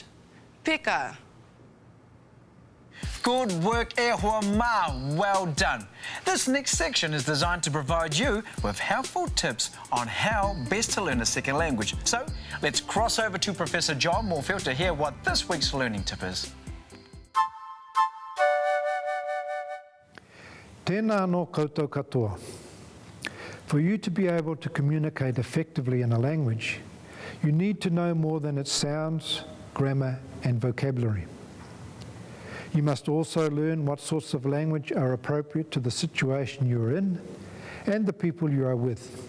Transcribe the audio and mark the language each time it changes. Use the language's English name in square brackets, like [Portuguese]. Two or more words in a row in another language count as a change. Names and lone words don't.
[English] Picker. Good work, [Māori] e hoa mā. [English] Well done. This next section is designed to provide you with helpful tips on how best to learn a second language. So let's cross over to Professor John Moorfield to hear what this week's learning tip is. [Māori] Tēnā no koutou katoa. [English] For you to be able to communicate effectively in a language, you need to know more than its sounds, grammar and vocabulary. You must also learn what sorts of language are appropriate to the situation you are in and the people you are with.